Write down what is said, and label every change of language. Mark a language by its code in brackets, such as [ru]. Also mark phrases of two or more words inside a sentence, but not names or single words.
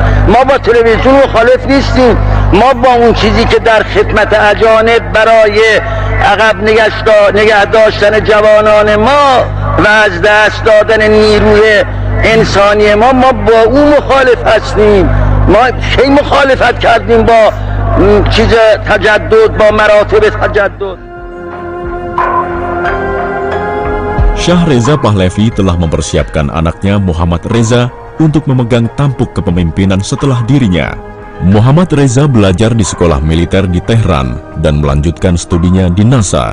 [fa] ما با تلویزیون مخالف نیستیم. ما با اون چیزی که در خدمت اجانب برای عقب نگه داشتن جوانان ما و از دست دادن نیروی انسانی ما با اون مخالف هستیم. ما کی مخالفت کردیم با چیز تجدد، با مراتب تجدد. [id] Syah Reza Pahlavi telah mempersiapkan anaknya Muhammad Reza untuk memegang tampuk kepemimpinan setelah dirinya. Muhammad Reza belajar di sekolah militer di Tehran dan melanjutkan studinya di NASA.